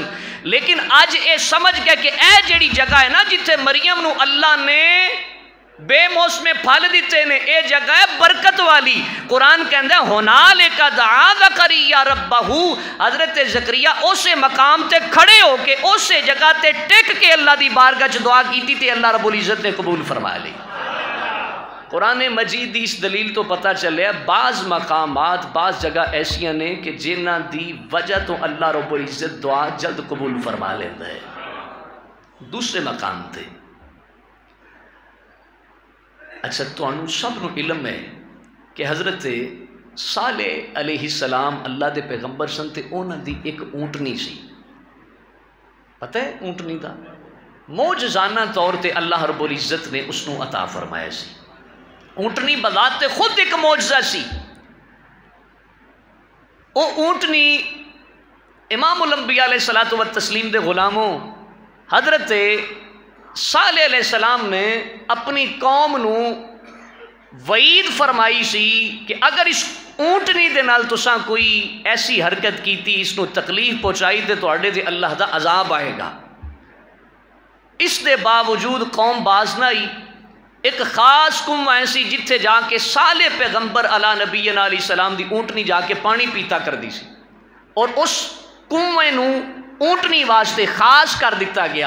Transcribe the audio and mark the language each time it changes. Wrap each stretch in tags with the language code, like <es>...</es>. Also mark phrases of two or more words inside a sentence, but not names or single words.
<pa>لیکن اج اے سمجھ گیا کہ اے جڑی جگہ ہے نا جتھے مریم نو اللہ نے بے موسم پھل دیتے نے، اے جگہ ہے برکت والی. قرآن کہندا ہے</pa> <ar>ہنالک دعا زکریا ربہ،</ar> <pa>حضرت زکریا اسے مقام تے کھڑے ہو کے اسے جگہ تے ٹک کے اللہ دی بارگاہ چ دعا کیتی تے اللہ رب العزت نے قبول فرما لی. قرآن مجید دی اس دلیل تو پتہ چلے بعض مقامات بعض جگہ ایسیاں نے کہ جنہ دی وجہ تو اللہ رب العزت دعا جلد قبول فرما لیتا ہے. دوسرے مقام تے اچھا تانوں سب نو علم ہے کہ حضرت صالح</pa> <ar>علیہ السلام</ar> <pa>اللہ دے پیغمبر سن تے انہاں دی ایک اونٹنی سی. پتہ ہے اونٹنی دا معجزانہ طور تے اللہ رب العزت نے اس نو عطا فرمایا سی. اونٹنی بذات تے خود ایک معجزہ سی. او اونٹنی امام الانبیاء</pa> <ar>علیہ الصلوۃ والتسلیم</ar> <pa>دے غلاموں حضرت صالح</pa> <ar>علیہ السلام</ar> <pa>نے اپنی قوم نو وعید فرمائی سی کہ اگر اس اونٹنی دے نال تساں کوئی ایسی حرکت کیتی، اس نو تکلیف پہنچائی تے تواڈے تے اللہ دا عذاب آئے گا. اس دے باوجود قوم باز نہ آئی. ایک خاص کنواں ایسی جتھے جا کے صالح پیغمبر</pa> <ar>علی نبینا علیہ السلام</ar> <pa>دی اونٹنی جا کے پانی پیتا کر دی سی، اور اس کنویں نو اونٹنی واسطے خاص کر دیتا گیا.</pa>